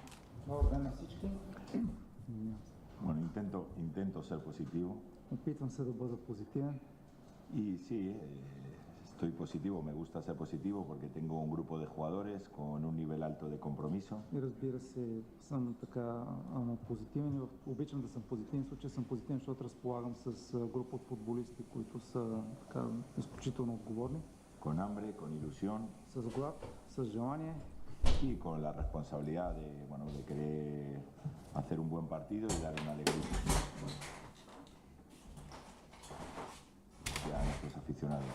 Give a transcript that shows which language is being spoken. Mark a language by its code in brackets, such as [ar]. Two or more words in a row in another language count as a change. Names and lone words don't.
[es] Bueno, intento ser positivo. [bg] Опитвам се да бъда позитивен. [es] Y sí, estoy positivo, me gusta ser positivo porque tengo un grupo de jugadores con un nivel alto de compromiso. [bg] И разбира се, съм така позитивен. Обичам да съм позитивен. В случай съм позитивен, защото разполагам с група от футболисти, които са така изключително отговорни. [es] Con hambre, con ilusión. [bg] С глад, с желание. [es] Y con la responsabilidad de querer hacer un buen partido y dar una alegría a nuestros aficionados.